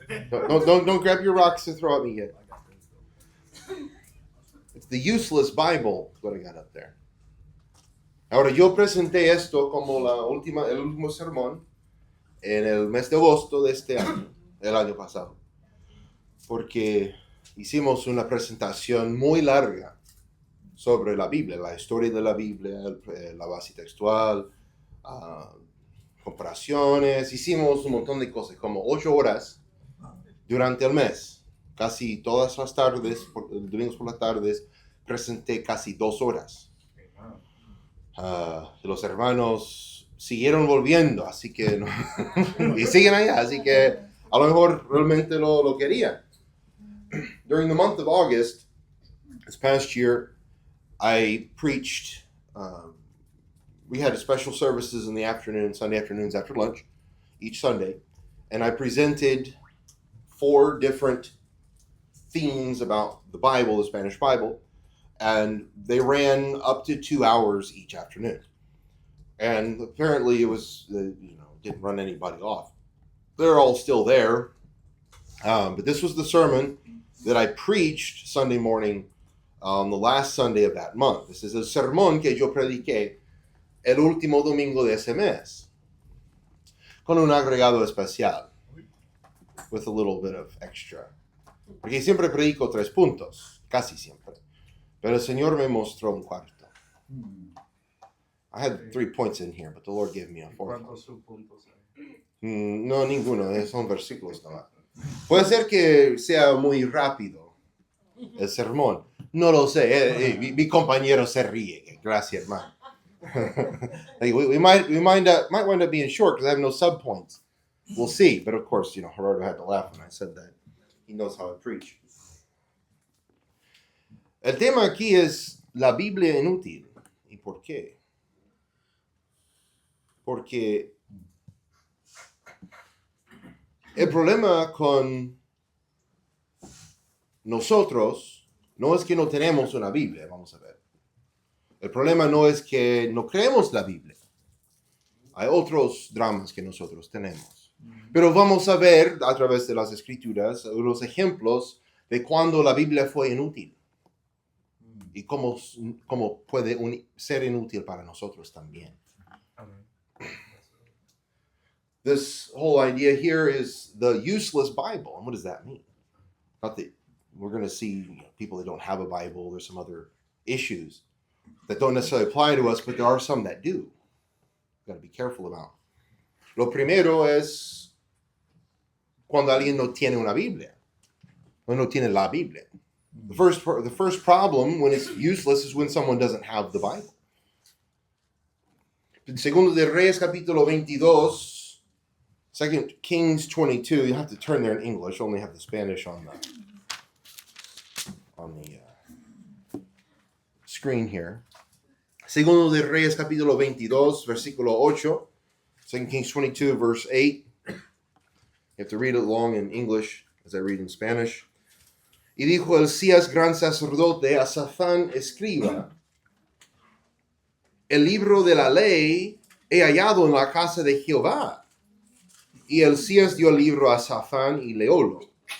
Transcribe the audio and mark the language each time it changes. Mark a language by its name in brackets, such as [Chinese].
[English] Don't grab your rocks and throw at me yet. It's the useless Bible, is what I got up there. [Spanish] Ahora, yo presenté esto como el último sermón en el mes de agosto de este año, el año pasado. Porque hicimos una presentación muy larga sobre la Biblia, la historia de la Biblia, la base textual, comparaciones. Hicimos un montón de cosas, como 8 horas durante el mes. Casi todas las tardes, domingos por las tardes, presenté casi 2 horas. Los hermanos siguieron volviendo, así que y siguen allá, así que a lo mejor realmente lo querían. [English] During the month of August, this past year, I preached. We had special services in the afternoon, Sunday afternoons after lunch, each Sunday, and I presented 4 different themes about the Bible, the Spanish Bible, and they ran up to 2 hours each afternoon. And apparently it was, didn't run anybody off. They're all still there, but this was the sermon that I preached Sunday morning on the last Sunday of that month. This is [Spanish] el sermón que yo prediqué el último domingo de ese mes, con un agregado especial, [English] with a little bit of extra. [Spanish] Porque siempre predico 3 puntos, casi siempre. Pero el Señor me mostró un cuarto. I had 3 points in here, but the Lord gave me a 4th. ¿Cuántos subpuntos hay? No, ninguno, son versículos nomás. Puede ser que sea muy rápido el sermón. No lo sé. Mi compañero se ríe. Gracias, hermano. [English] we might wind up being short because I have no subpoints. We'll see. But of course, Gerardo had to laugh when I said that. He knows how I preach. [Spanish] El tema aquí es la Biblia inútil. ¿Y por qué? Porque el problema con nosotros no es que no tenemos una Biblia, vamos a ver. El problema no es que no creemos la Biblia. Hay otros dramas que nosotros tenemos. Pero vamos a ver a través de las Escrituras los ejemplos de cuando la Biblia fue inútil. Y cómo puede ser inútil para nosotros también. [English] This whole idea here is the useless Bible. And what does that mean? Not that we're going to see people that don't have a Bible. There's some other issues that don't necessarily apply to us, but there are some that do. We've got to be careful about. [Spanish] Lo primero es cuando alguien no tiene una Biblia. O no tiene la Biblia. [English] The first problem when it's useless is when someone doesn't have the Bible. [Spanish] En Segundo de Reyes capítulo 22, [English] 2 Kings 22, you have to turn there in English, only have the Spanish on the screen here. [Spanish] Segundo de Reyes capítulo 22, versículo 8. [English] 2 Kings 22, verse 8. You have to read it along in English as I read in Spanish. [Spanish] Y dijo Elías, gran sacerdote, a Safán, escriba, el libro de la ley he hallado en la casa de Jehová. Y Elías dio el libro a Safán y leólo.